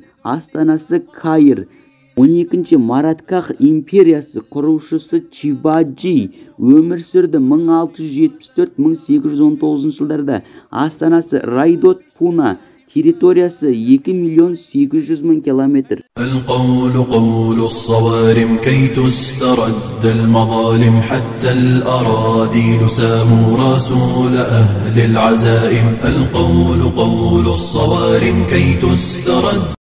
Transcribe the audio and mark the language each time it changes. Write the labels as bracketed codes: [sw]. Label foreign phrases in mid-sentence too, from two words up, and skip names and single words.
[kk] Астанасы Каир. 12-ші Маратках империясы, құрушысы Чибаджи, өмір сүрді 1674-1819 жылдарда. Астанасы Райдот Пуна, территориясы 2.800.000 километр. [ar] القول قول الصوارم كي تسترد المظالم حتى الأراذيل ساموا رسول أهل العزائم. القول قول الصوارم كي تسترد